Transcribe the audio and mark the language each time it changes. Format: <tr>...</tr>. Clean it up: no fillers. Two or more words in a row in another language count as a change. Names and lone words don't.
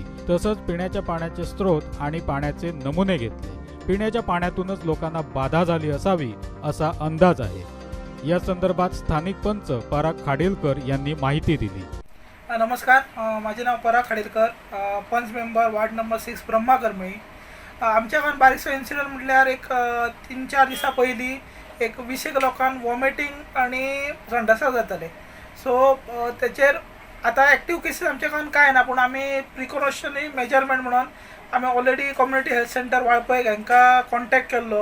<mr>तसंच पिण्याच्या पाण्याचे स्रोत आणि पाण्याचे नमुने घेतले. पिण्याच्या पाण्यातूनच लोकांना बाधा झाली असावी असा अंदाज आहे. या संदर्भात स्थानिक पंच पराग खाडीलकर यांनी माहिती दिली. नमस्कार, माझे नाव पराग खाडीलकर, पंच</mr> <en>member ward number</en> <mr>6 ब्रह्मा करमळी.</mr> <kok>आमच्या गावात बारीकसो इन्सिडंट म्हटल्यार एक 3-4 दिसां पयलीं एक 20 लोकांक वॉमिटींग आनी संडासा जाताले. सो तेचेर आतां एक्टीव केसीस आमच्या गांवांत कांय ना, पूण आमी</kok> <en>precautionary measurement</en> <kok>म्हणून आमी</kok> <en>already Community Health Centre</en> <kok>वाळपय हांकां कॉन्टॅक्ट केल्लो.</kok>